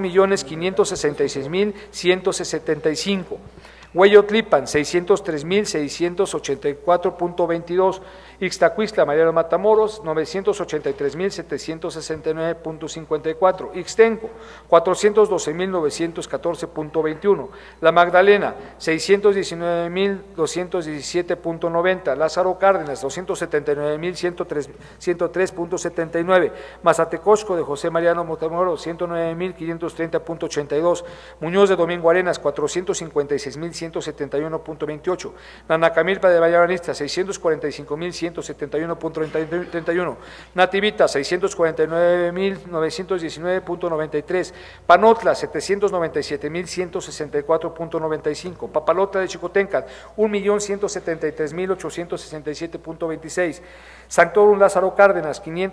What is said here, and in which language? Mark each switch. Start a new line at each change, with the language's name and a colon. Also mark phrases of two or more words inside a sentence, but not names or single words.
Spanish: 2.566.175, Hueyotlipan, 603.684.22, Ixtacuistla, Mariano Matamoros, 983.769.54, Ixtenco, 412.914.21, La Magdalena, 619.217.90, Lázaro Cárdenas, 279.103.79, Mazatecosco de José Mariano Matamoros, 109.530.82, Muñoz de Domingo Arenas, 456.171.28, Nanacamilpa de Valladolid, 645.171.31, Nativita, 649.919.93, Panotla, 797.164.95, Papalota de Chicotenca, 1.173.867.26, Santorum Lázaro Cárdenas,